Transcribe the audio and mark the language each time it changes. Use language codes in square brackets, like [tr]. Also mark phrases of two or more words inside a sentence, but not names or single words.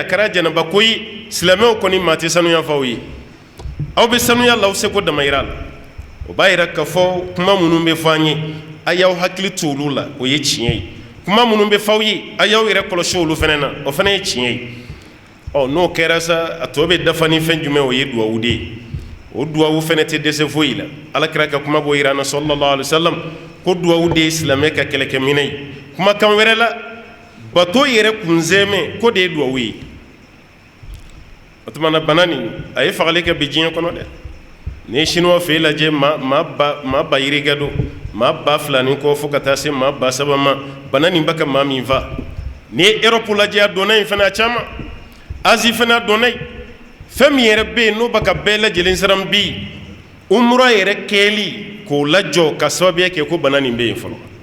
[bm] kɛra jɛnɛba ko ye silamɛw kɔni maa tɛ sanuya f'aw ye aw bɛ sanuya la aw seko damayira la o b'a yira k'a fɔ kuma minnu bɛ fɔ an ye a y'aw hakili to olu la o ye tiɲɛ ye kuma minnu bɛ f'aw ye a y'aw yɛrɛ kɔlɔsi olu fɛnɛ na o fɛnɛ ye tiɲɛ ye n'o kɛra sa a tɔ bɛ dafa ni fɛn jumɛn o ye duwawu de ye o duwawu fɛnɛ tɛ dɛsɛ foyi la alakira ka kuma b'o yira an na [ar] صلى الله عليه وسلم [bm] ko duwawu de ye silamɛ ka kɛlɛkɛminɛ ye kumakan wɛrɛ la bato yɛrɛ kunzɛmɛ ko de ye duwawu ye o tuma na bana nin a ye fagali kɛ bi diɲɛ kɔnɔ dɛ ni chinois fɛ lajɛ maa ba yirikɛ don maa ba fila ni kɔ fo ka taa se maa ba saba ma bana nin bɛ ka maa min fa ni ye Europe lajɛ a donna yen fɛnɛ a caman Asie fɛnɛ a donna yen fɛn min yɛrɛ bɛ yen n'o bɛ ka bɛɛ lajɛlen siran bi umura yɛrɛ kɛli k'o lajɔ ka sababuya kɛ ko bana nin bɛ yen fɔlɔ